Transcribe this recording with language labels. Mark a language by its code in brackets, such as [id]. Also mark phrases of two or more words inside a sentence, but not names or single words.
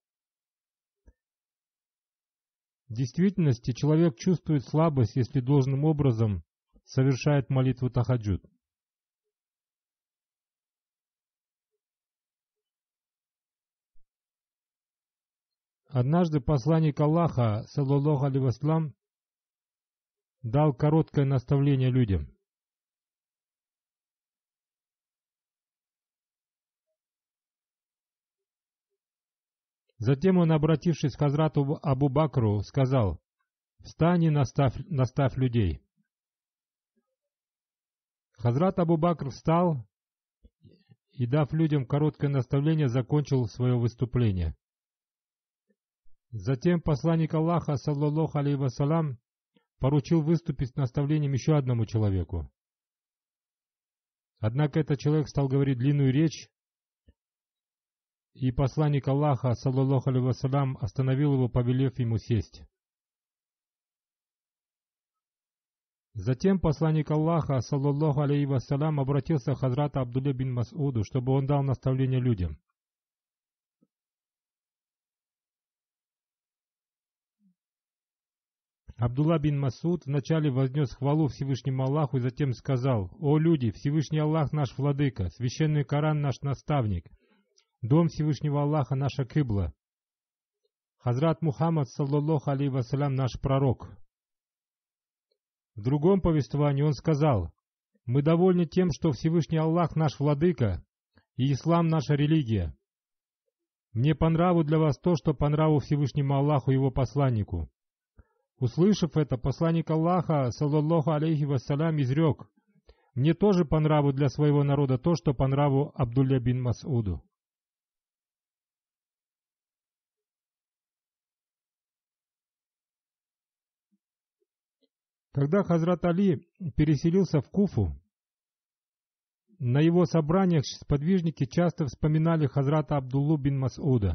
[ru] В действительности человек чувствует слабость, если должным образом совершает молитву тахаджуд. Однажды посланник Аллаха, [ar] صلى الله عليه وسلم, [ru] дал короткое наставление людям. Затем он, обратившись к Хазрату Абу Бакру, сказал: «Встань и наставь людей». Хазрат Абу Бакр встал и, дав людям короткое наставление, закончил свое выступление. Затем посланник Аллаха, [ar] صلى الله عليه وسلم, [ru] поручил выступить с наставлением еще одному человеку. Однако этот человек стал говорить длинную речь, и посланник Аллаха, [ar] صلى الله عليه وسلم, [ru] остановил его, повелев ему сесть. Затем посланник Аллаха, [ar] صلى الله عليه وسلم, [ru] обратился к Хазрату Абдулле бин Мас'уду, чтобы он дал наставление людям. Абдулла бин Мас'уд вначале вознес хвалу Всевышнему Аллаху и затем сказал: «О люди, Всевышний Аллах наш владыка, священный Коран наш наставник, дом Всевышнего Аллаха наша кибла, Хазрат Мухаммад, [ar] صلى الله عليه وسلم, [ru] наш пророк». В другом повествовании он сказал: «Мы довольны тем, что Всевышний Аллах наш владыка, и ислам наша религия. Мне по нраву для вас то, что по нраву Всевышнему Аллаху и его посланнику». Услышав это, посланник Аллаха, [ar] صلى الله عليه وسلم, [ru] изрек: «Мне тоже по нраву для своего народа то, что по нраву Абдулле бин Мас'уду». Когда Хазрат Али переселился в Куфу, на его собраниях сподвижники часто вспоминали Хазрата Абдуллу бин Мас'уда.